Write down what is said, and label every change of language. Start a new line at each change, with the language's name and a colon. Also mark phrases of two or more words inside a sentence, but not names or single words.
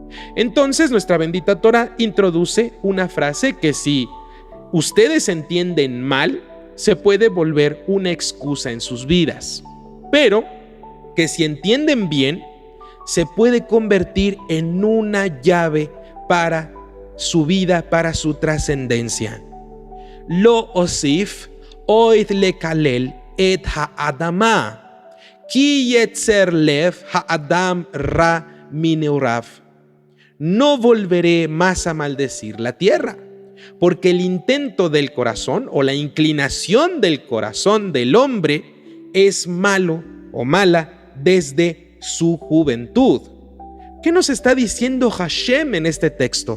Spanish: Entonces nuestra bendita Torá introduce una frase que si ustedes entienden mal, se puede volver una excusa en sus vidas, pero que si entienden bien, se puede convertir en una llave para su vida, para su trascendencia.
Hebrew: לא אסף עוד לקלל את האדמה כי יצר לב האדם רע מנעריו.
Spanish: No volveré más a maldecir la tierra, porque el intento del corazón o la inclinación del corazón del hombre es malo o mala desde su juventud. ¿Qué nos está diciendo Hashem en este texto?